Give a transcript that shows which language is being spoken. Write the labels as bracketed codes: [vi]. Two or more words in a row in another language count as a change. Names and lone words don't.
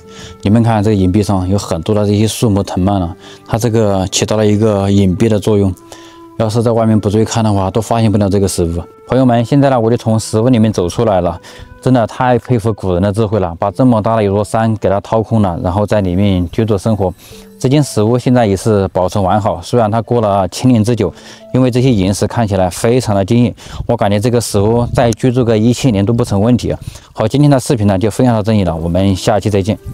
[zh] 你們看這個岩壁上有很多的這些樹木藤蔓了，它這個起到了一個隱蔽的作用，要是在外面不注意看的話，都發現不了這個石屋。朋友們，現在呢我就從石屋裡面走出來了，真的太佩服古人的智慧了，把這麼大的一座山給它掏空了，然後在裡面居住生活。這間石屋現在也是保存完好，雖然它過了千年之久，因為這些岩石看起來非常的堅硬，我感覺這個石屋再居住個1000年都不成問題。好，今天的視頻呢就分享到這裡了，我們下期再見。